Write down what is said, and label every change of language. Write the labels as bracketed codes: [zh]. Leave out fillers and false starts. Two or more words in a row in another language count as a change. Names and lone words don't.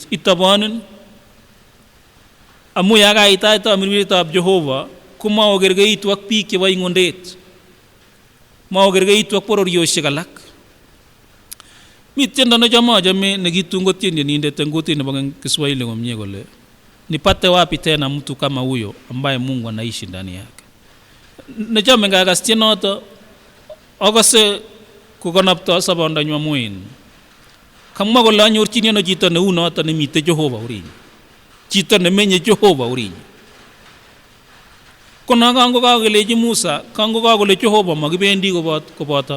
[kln] Itabonin amu yakaitai tamirmirietap Jehova komaokerkeitu ak biik chebo ing'ondet, maokerkeitu ak bororiosiek alak. Mi tiendo nechome nekitun kotien tienindet eng kutit nebo Kiswahili komie kole [sw] nipate wapi tena mtu kama huyo ambaye Mungu anaishi ndani yake. [kln] Nechome ngakas tienoto akose kokonopto sobondonywa muin Kamwa kole anyorchini ano chito neu noto nemite Jehova orinyi. Chito nemenye Jehova orinyi. Kono kango kakelechi Musa, kango kakole Jehova makibendi koboto.